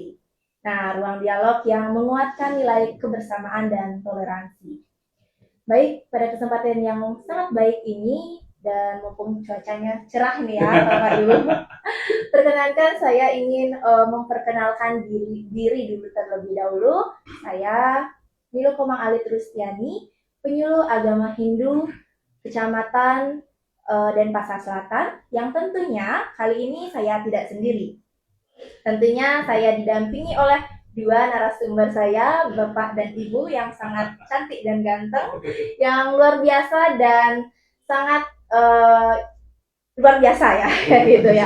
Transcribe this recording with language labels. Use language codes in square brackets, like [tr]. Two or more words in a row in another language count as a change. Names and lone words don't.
[id] Nah, ruang dialog yang menguatkan nilai kebersamaan dan toleransi. Baik, pada kesempatan yang sangat baik ini dan mumpung cuacanya cerah nih ya Bapak Ibu, perkenankan saya ingin memperkenalkan diri dulu terlebih dahulu. Saya Milo Komang Alit Rustiani, penyuluh agama Hindu Kecamatan Denpasar Selatan, yang tentunya kali ini saya tidak sendiri. Tentunya saya didampingi oleh dua narasumber saya, Bapak dan Ibu yang sangat cantik dan ganteng, yang luar biasa dan sangat luar biasa ya, gitu ya.